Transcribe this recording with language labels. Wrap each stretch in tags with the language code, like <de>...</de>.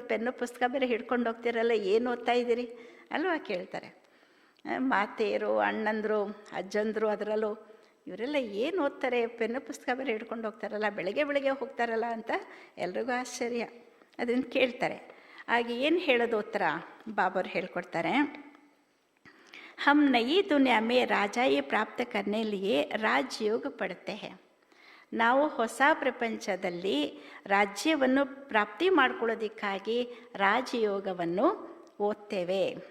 <kn>ಒಂದು ಪೆನ್ನು ಪುಸ್ತಕ ಬೇರೆ ಹಿಡ್ಕೊಂಡು ಹೋಗ್ತಿರಲ್ಲ, ಏನು ಓದ್ತಾ ಇದ್ದೀರಿ ಅಲ್ವಾ ಕೇಳ್ತಾರೆ. ಮಾತೆಯರು, ಅಣ್ಣಂದರು, ಅಜ್ಜಂದರು, ಅದರಲ್ಲೂ ಇವರೆಲ್ಲ ಏನು ಓದ್ತಾರೆ? ಪೆನ್ನು ಪುಸ್ತಕ ಬೇರೆ ಹಿಡ್ಕೊಂಡು ಹೋಗ್ತಾರಲ್ಲ, ಬೆಳಗ್ಗೆ ಹೋಗ್ತಾರಲ್ಲ ಅಂತ ಎಲ್ರಿಗೂ ಆಶ್ಚರ್ಯ. ಅದನ್ನು ಕೇಳ್ತಾರೆ. ಆಗ ಏನು ಹೇಳೋದು ಉತ್ತರ ಬಾಬರು ಹೇಳ್ಕೊಡ್ತಾರೆ.</kn> <hi>हम नई दुनिया में राजाई प्राप्त करने लिए ರಾಜಯೋಗ ಪಡ್ತೆ ಹೇ.</hi> <kn>ನಾವು ಹೊಸ ಪ್ರಪಂಚದಲ್ಲಿ ರಾಜ್ಯವನ್ನು ಪ್ರಾಪ್ತಿ ಮಾಡ್ಕೊಳ್ಳೋದಕ್ಕಾಗಿ ರಾಜಯೋಗವನ್ನು ಓದ್ತೇವೆ.</kn>